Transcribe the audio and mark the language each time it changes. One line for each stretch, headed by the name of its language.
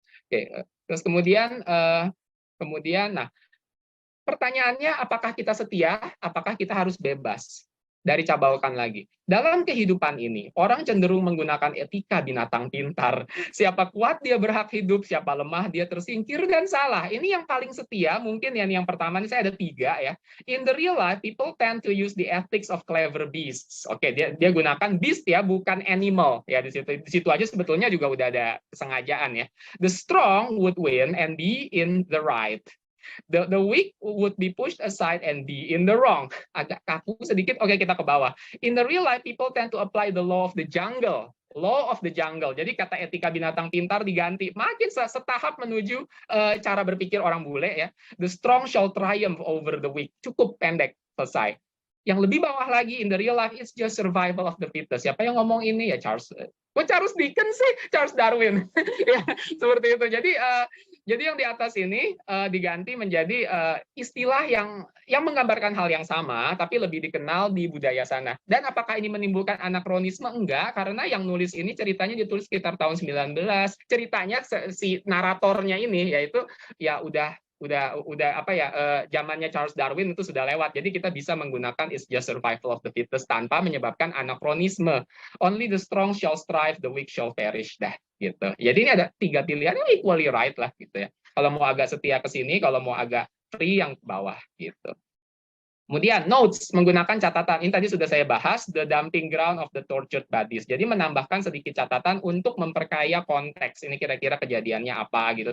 Indonesian: Oke, terus kemudian nah pertanyaannya, apakah kita setia? Apakah kita harus bebas? Dari cabalkan lagi. Dalam kehidupan ini, orang cenderung menggunakan etika binatang pintar. Siapa kuat, dia berhak hidup. Siapa lemah, dia tersingkir dan salah. Ini yang paling setia, mungkin yang pertama, ini saya ada 3 ya.
English: In the real life, people tend to use the ethics of clever beasts.
Indonesian: Oke, dia gunakan beast ya, bukan animal. Ya, di situ aja sebetulnya juga udah ada kesengajaan ya.
English: The strong would win and be in the right. The weak would be pushed aside and be in the wrong.
Indonesian: Agak kaku sedikit, oke kita ke bawah.
English: In the real life, people tend to apply the law of the jungle. Law of the jungle.
Indonesian: Jadi kata etika binatang pintar diganti. Makin setahap menuju cara berpikir orang bule ya.
English: The strong shall triumph over the weak.
Indonesian: Cukup pendek, selesai. Yang lebih bawah lagi,
English: in the real life, it's just survival of the fittest.
Indonesian: Siapa yang ngomong ini? Ya Charles Dickens sih, Charles Darwin. Ya, seperti itu. Jadi yang di atas ini diganti menjadi istilah yang menggambarkan hal yang sama, tapi lebih dikenal di budaya sana. Dan apakah ini menimbulkan anakronisme? Enggak, karena yang nulis ini ceritanya ditulis sekitar tahun 19. Ceritanya si naratornya ini, yaitu ya udah apa ya, zamannya Charles Darwin itu sudah lewat. Jadi kita bisa menggunakan
English: it's just survival of the fittest
Indonesian: tanpa menyebabkan anakronisme.
English: Only the strong shall strive, the weak shall perish.
Indonesian: Dah gitu. Jadi ini ada 3 pilihan yang
English: equally right
Indonesian: lah gitu ya. Kalau mau agak setia ke sini, kalau mau agak free yang ke bawah gitu. Kemudian notes, menggunakan catatan. Ini tadi sudah saya bahas,
English: the dumping ground of the tortured bodies.
Indonesian: Jadi menambahkan sedikit catatan untuk memperkaya konteks. Ini kira-kira kejadiannya apa gitu.